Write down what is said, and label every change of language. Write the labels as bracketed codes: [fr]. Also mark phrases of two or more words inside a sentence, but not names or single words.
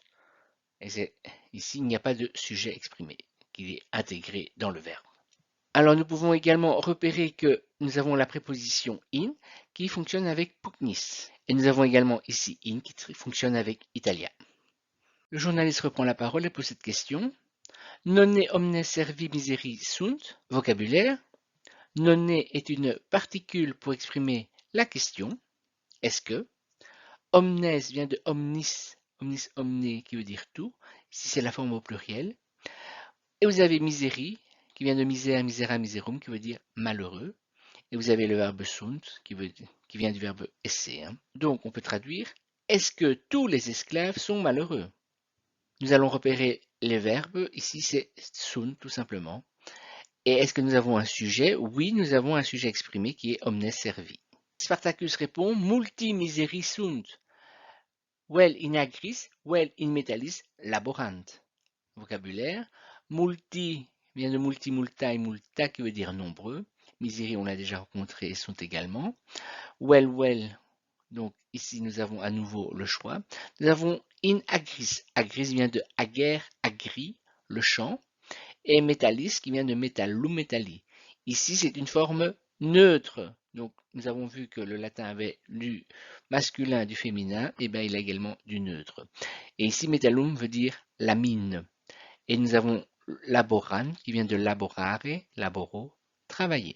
[fr] Et ici, il n'y a pas de sujet exprimé, qui est intégré dans le verbe. Alors, nous pouvons également repérer que nous avons la préposition in, qui fonctionne avec pugnis. Et nous avons également ici in, qui fonctionne avec italia. Le journaliste reprend la parole et pose cette question. [la] Nonne omnes servi miseri sunt, [fr] vocabulaire. Nonne est une particule pour exprimer la question. Est-ce que? Omnes vient de [la] omnis, omnis omne [fr] qui veut dire tout. Ici c'est la forme au pluriel. Et vous avez miseri qui vient de [la] misère, misera, miserum [fr] qui veut dire malheureux. Et vous avez le verbe sunt qui vient du verbe esse. Hein. Donc on peut traduire. Est-ce que tous les esclaves sont malheureux? Nous allons repérer les verbes. Ici, c'est sunt, tout simplement. Et est-ce que nous avons un sujet? Oui, nous avons un sujet exprimé qui est [la] omnes servi. [fr] Spartacus répond [la] multi miseri sunt. Vel in agris, vel in metallis laborant. [fr] Vocabulaire. Multi vient de [la] multi, multa et multa [fr] qui veut dire nombreux. Miseri, on l'a déjà rencontré, sont également. Well, donc ici nous avons à nouveau le choix. Nous avons [la] in agris. [fr] Agris vient de [la] ager, agri, [fr] le champ. Et metallis qui vient de [la] metallum metalli. [fr] Ici c'est une forme neutre. Donc, nous avons vu que le latin avait du masculin, du féminin, et bien il a également du neutre. Et ici, metallum veut dire la mine. Et nous avons laboran qui vient de [la] laborare, laboro, [fr] travailler.